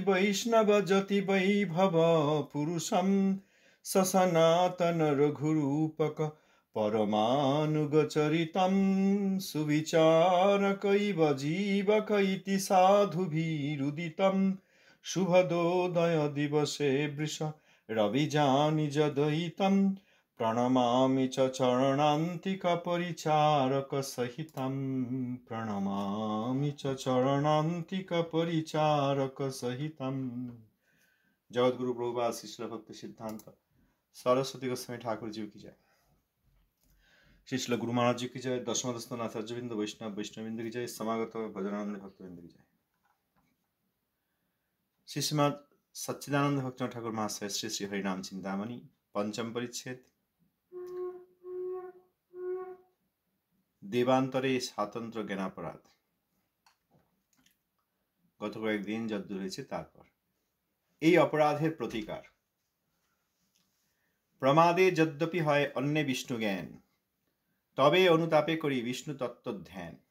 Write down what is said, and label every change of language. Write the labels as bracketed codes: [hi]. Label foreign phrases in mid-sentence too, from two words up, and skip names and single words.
[sa] বৈষ্ণব যতি বৈভব পুরুষম সসনাতন রঘুরূপক পরমানুগচরিতম সুবিচারকৈব জীবক ইতি সাধুভিরুদিতম শুভদোদয় দিবসে বৃষ রবিজানিজদয়িতম प्रणमामि च चरणान्तिकपरिचारकसहितं प्रणमामि च चरणान्तिकपरिचारकसहितं। [hi] जगद्गुरु प्रभुपाद शिष्ल भक्ति सिद्धांत सरस्वती गोस्वामी ठाकुर जी की जय। शिष्ल गुरु महाराज जी की जय। दशमदस्तन आचार्यवृंद वैष्णववृंद की जय। समागत भजनानंद भक्तवृंद की जय। श्री श्रीमद सच्चिदानंद भक्तनाथ ठाकुर महाशय श्री श्री हरिनाम चिंतामणि पंचम परिच्छेद [bn] দেবান্তরে স্বাতন্ত্র জ্ঞানাপরাধ। গত কয়েকদিন যদ্দূর হয়েছে তারপর এই অপরাধের প্রতিকার। প্রমাদে যদ্যপি হয় অন্যে বিষ্ণু জ্ঞান, তবে অনুতাপে করি বিষ্ণু তত্ত্ব ধ্যান।